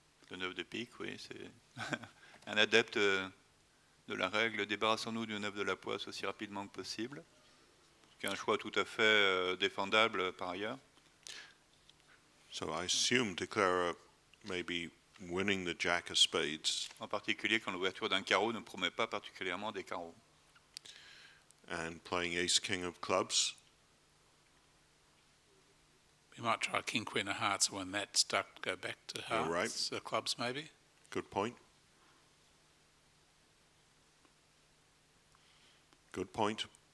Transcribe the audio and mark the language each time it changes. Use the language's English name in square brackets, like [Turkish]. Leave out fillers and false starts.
[French] Le 9 de pique, oui, c'est un adepte de la règle, débarrassons-nous du 9 de la poisse aussi rapidement que possible, qui est un choix tout à fait défendable par ailleurs. [English] So I assume declarer maybe winning the jack of spades. [French] En particulier quand l'ouverture d'un carreau ne promet pas particulièrement des carreaux. [English] And playing ace king of clubs. We might try king, queen of hearts. When that's stuck, go back to hearts, right. Clubs maybe. Good point. Good point.